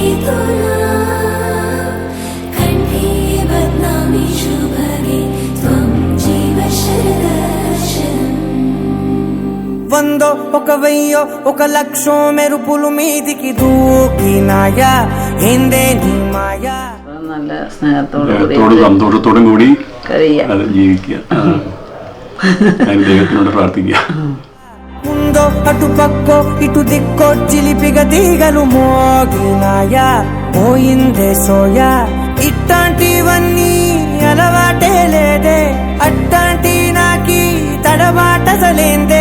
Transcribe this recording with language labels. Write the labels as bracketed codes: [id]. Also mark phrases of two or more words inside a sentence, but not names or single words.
[te] వందో ఒక వెయ్యో ఒక లక్షో మెరుపులు మీదికి దూకినాయా ఏందే నీ మాయా. [ml] നല്ല സ്നേഹത്തോടും സന്തോഷത്തോടും കൂടി ജീവിക്കുക, ദൈവത്തിനോട് പ്രാർത്ഥിക്കുക. [te] ముందో అటు పక్కో ఇటు దిక్కో చిలిపిగా తీగలు మోగినాయా పోయిందే సోయా. ఇట్లాంటివన్నీ అలవాటే లేదే అట్లాంటి నాకి తడబాటసలేందే.